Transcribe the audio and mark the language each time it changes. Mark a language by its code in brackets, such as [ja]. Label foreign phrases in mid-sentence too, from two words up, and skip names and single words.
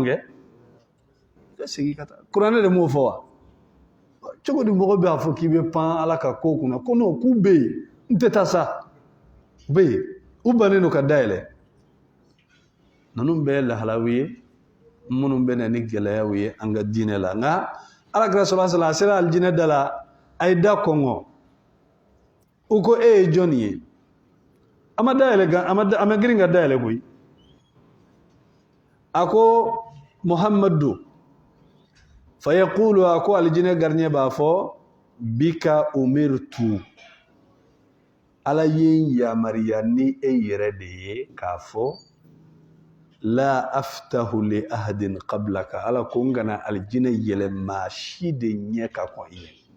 [bm] kɛ i ka segin ka taa kuranɛ de m'o fɔ wa cogo di mɔgɔ b'a fɔ k'i bɛ pan ala ka ko kunna ko non k'u bɛ yen n tɛ taa sa u bɛ yen u bannen don ka da yɛlɛ ninnu bɛɛ ye lahalaw ye minnu bɛ na ni gɛlɛyaw ye an ka diinɛ la nka alakira [ar] صلى الله عليه وسلم [bm] a sera alijinɛ da la a ye da kɔngɔ u ko e ye jɔn ye a ma da yɛlɛ a ma girin ka da yɛlɛ koyi a ko muhammadu [ar] فيقول [bm] a ko alijinɛ gardien b'a fɔ [ar] بك أمرت [bm] ala ye n yamariya ni e yɛrɛ de ye k'a fɔ [ar] لا أفتح لأحد قبلك [bm] ala ko n kana alijinɛ yɛlɛ maa si de ɲɛ ka kɔn i ɲɛ